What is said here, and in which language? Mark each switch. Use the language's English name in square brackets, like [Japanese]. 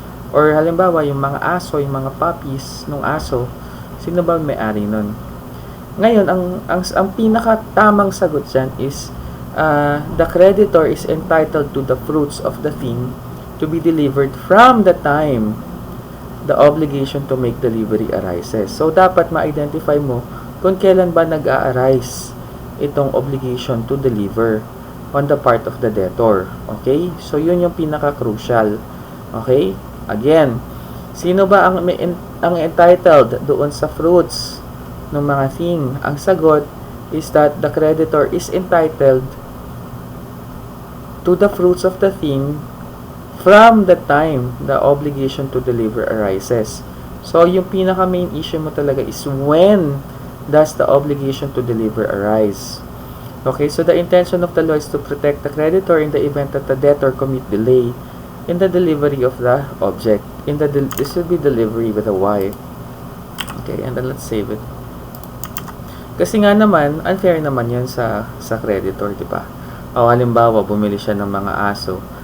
[Filipino] Or halimbawa yung mga aso, yung mga puppies ng aso, sino ba may-ari nun? Ngayon, ang pinakatamang sagot dyan [English] is the creditor is entitled to the fruits of the thing to be delivered from the time the obligation to make delivery arises. So, [Filipino] dapat ma-identify mo kung kailan ba nag-a-arise itong [English] obligation to deliver on the part of the debtor. Okay? [Filipino] So, yun yung pinaka-crucial. Okay? Again, sino ba ang entitled doon sa fruits ng mga thing? Ang sagot [English] is that the creditor is entitled to the fruits of the thing from the time the obligation to deliver arises. So, [Filipino] yung pinaka-main issue mo talaga [English] is when does the obligation to deliver arise? Okay, so the intention of the law is to protect the creditor in the event that the debtor commit delay in the delivery of the object. This will be delivery with a Y. Okay, and then let's save it. [Filipino] Kasi nga naman, unfair naman yun sa creditor, di ba? O halimbawa, bumili siya ng mga aso.